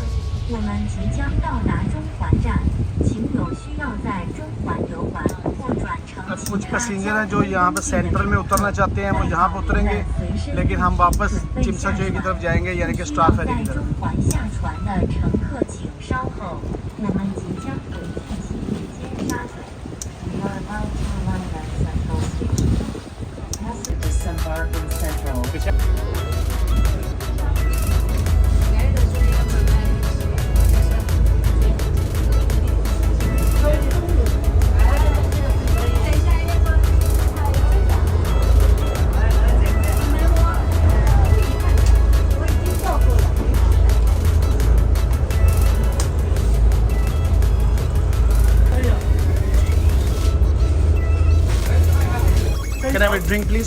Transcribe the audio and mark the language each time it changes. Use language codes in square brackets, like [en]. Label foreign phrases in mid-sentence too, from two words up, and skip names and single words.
[zh] 我们即将到达中环站，请有需要在中环游玩或转乘其他 [ur] کچھ پیسنجر ہیں جو یہاں پہ سینٹرل میں اترنا چاہتے ہیں وہ یہاں پہ اتریں گے لیکن ہم واپس چمسا چوئی کی طرف جائیں گے یعنی کہ اسٹار فیری کی طرف. [zh] 中环下船的乘客请稍后，我们即将回去起点尖沙咀。 [en] We are about to arrive at Central Station. Pass disembark in Central. Can I have a drink, please?